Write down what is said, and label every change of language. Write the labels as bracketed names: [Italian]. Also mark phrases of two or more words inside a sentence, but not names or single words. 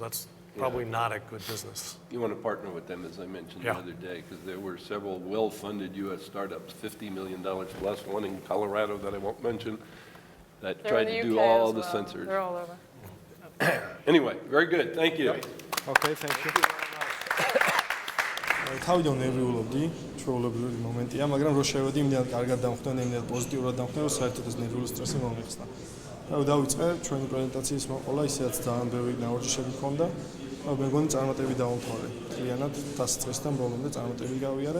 [English] That's probably not a good business. You want to partner with them, as I mentioned the other day, because there were several well-funded U.S. startups, $50 million plus, one in Colorado that I won't mention, that They're tried in the to do UK all as the well. sensors. They're all over. Anyway, very good. Thank you. Okay, thank you. [Georgian] თავიდან ნერვიულობდი, ჩვეულებრივი მომენტია, მაგრამ რო შევედი, იმდენად კარგად დამხვდა, იმდენად პოზიტიურად დამხვდა, რომ საერთოდ ეს ნერვიული სტრესი მომიხსნა. დავიწყე ჩვენი პრეზენტაციის მოყოლა, ისედაც ძალიან ბევრი ნაორჯიშები ჰქონდა. მე მგონი წარმატებით დავამთავრე. მთლიანად დასაწყისიდან ბოლომდე წარმატებით გავიარე.